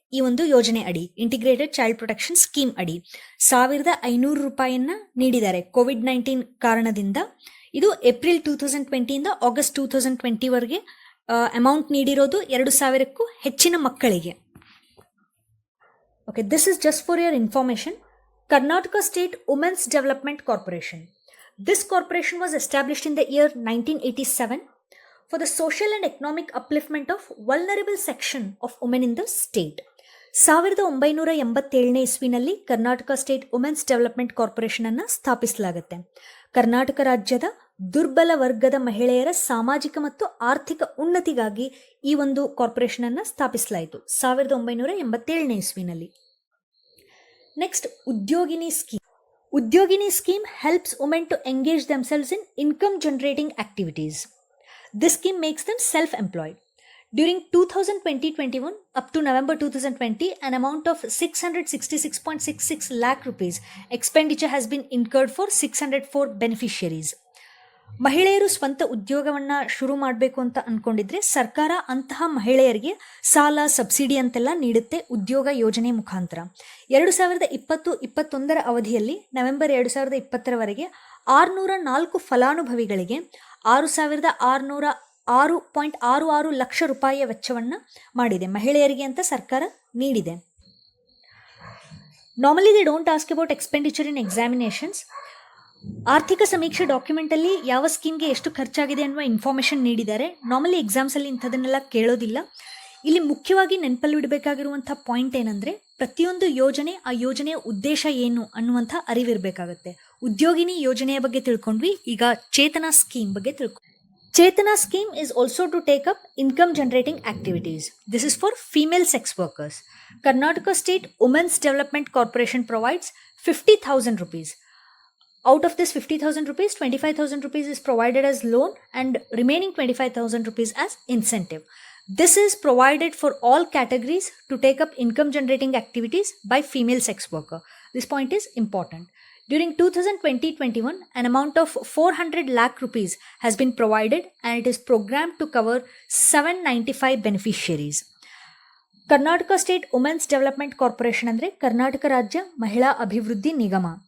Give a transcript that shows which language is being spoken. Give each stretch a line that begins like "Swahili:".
Kannada: ಈ ಒಂದು ಯೋಜನೆ ಅಡಿ, ಇಂಟಿಗ್ರೇಟೆಡ್ ಚೈಲ್ಡ್ ಪ್ರೊಟೆಕ್ಷನ್ ಸ್ಕೀಮ್ ಅಡಿ 1,500 ರೂಪಾಯಿಯನ್ನು ನೀಡಿದ್ದಾರೆ. ಕೋವಿಡ್-19 ಕಾರಣದಿಂದ ಇದು ಏಪ್ರಿಲ್ 2020ಇಂದ ಆಗಸ್ಟ್ 2020ವರೆಗೆ ಅಮೌಂಟ್ ನೀಡಿರೋದು 2,000ಕ್ಕೂ ಹೆಚ್ಚಿನ ಮಕ್ಕಳಿಗೆ.
English: Okay, this is just for your information. Karnataka State Women's Development Corporation. This corporation was established in the year 1987 for the social and economic upliftment of vulnerable section of women in the state.
Kannada: 1987 ಇಸ್ವಿನಲ್ಲಿ Karnataka state women's development corporation ಅನ್ನು ಸ್ಥಾಪಿಸಲಾಗುತ್ತೆ. ಕರ್ನಾಟಕ ರಾಜ್ಯದ ದುರ್ಬಲ ವರ್ಗದ ಮಹಿಳೆಯರ ಸಾಮಾಜಿಕ ಮತ್ತು ಆರ್ಥಿಕ ಉನ್ನತಿಗಾಗಿ ಈ ಒಂದು ಕಾರ್ಪೊರೇಷನ್ ಅನ್ನು ಸ್ಥಾಪಿಸಲಾಯಿತು 1987 ಇಸ್ವಿನಲ್ಲಿ.
English: Next, Udyogini scheme. Udyogini scheme helps women to engage themselves in income generating activities. This scheme makes them self-employed. During 2020-21 up to November 2020, an amount of 666.66 lakh rupees expenditure has been incurred for 604 beneficiaries.
Kannada: ಮಹಿಳೆಯರು ಸ್ವಂತ ಉದ್ಯೋಗವನ್ನು ಶುರು ಮಾಡಬೇಕು ಅಂತ ಅಂದ್ಕೊಂಡಿದ್ರೆ ಸರ್ಕಾರ ಅಂತಹ ಮಹಿಳೆಯರಿಗೆ ಸಾಲ, ಸಬ್ಸಿಡಿ ಅಂತೆಲ್ಲ ನೀಡುತ್ತೆ ಉದ್ಯೋಗ ಯೋಜನೆ ಮುಖಾಂತರ. 2020-21 ಅವಧಿಯಲ್ಲಿ ನವೆಂಬರ್ 2020ರವರೆಗೆ 604 ಫಲಾನುಭವಿಗಳಿಗೆ 6,606.66 ಲಕ್ಷ ರೂಪಾಯಿಯ ವೆಚ್ಚವನ್ನು ಮಾಡಿದೆ. ಮಹಿಳೆಯರಿಗೆ ಅಂತ ಸರ್ಕಾರ ನೀಡಿದೆ.
English: Normally they don't ask about expenditure in examinations.
Kannada: ಆರ್ಥಿಕ ಸಮೀಕ್ಷೆ ಡಾಕ್ಯುಮೆಂಟಲ್ಲಿ ಯಾವ ಸ್ಕೀಮ್ಗೆ ಎಷ್ಟು ಖರ್ಚಾಗಿದೆ ಅನ್ನುವ ಇನ್ಫಾರ್ಮೇಷನ್ ನೀಡಿದ್ದಾರೆ. ನಾರ್ಮಲಿ ಎಕ್ಸಾಮ್ಸಲ್ಲಿ ಇಂಥದನ್ನೆಲ್ಲ ಕೇಳೋದಿಲ್ಲ. ಇಲ್ಲಿ ಮುಖ್ಯವಾಗಿ ನೆನಪಲ್ಲಿ ಇಡಬೇಕಾಗಿರುವಂಥ ಪಾಯಿಂಟ್ ಏನಂದರೆ, ಪ್ರತಿಯೊಂದು ಯೋಜನೆ, ಆ ಯೋಜನೆಯ ಉದ್ದೇಶ ಏನು ಅನ್ನುವಂಥ ಅರಿವಿರಬೇಕಾಗುತ್ತೆ. ಉದ್ಯೋಗಿನಿ ಯೋಜನೆಯ ಬಗ್ಗೆ ತಿಳ್ಕೊಂಡ್ವಿ. ಈಗ ಚೇತನಾ ಸ್ಕೀಮ್ ಬಗ್ಗೆ ತಿಳ್ಕೊ.
English: Chetana scheme is also to take up income generating activities. This is for female sex workers. Karnataka State Women's Development Corporation provides 50,000 rupees. Out of this 50,000 rupees, 25,000 rupees is provided as loan and remaining 25,000 rupees as incentive. This is provided for all categories to take up income generating activities by female sex worker. This point is important. During 2020-21, an amount of 400 lakh rupees has been provided and it is programmed to cover 795 beneficiaries.
Kannada: Karnataka State Women's Development Corporation ಅಂದರೆ ಕರ್ನಾಟಕ ರಾಜ್ಯ ಮಹಿಳಾ ಅಭಿವೃದ್ಧಿ ನಿಗಮ.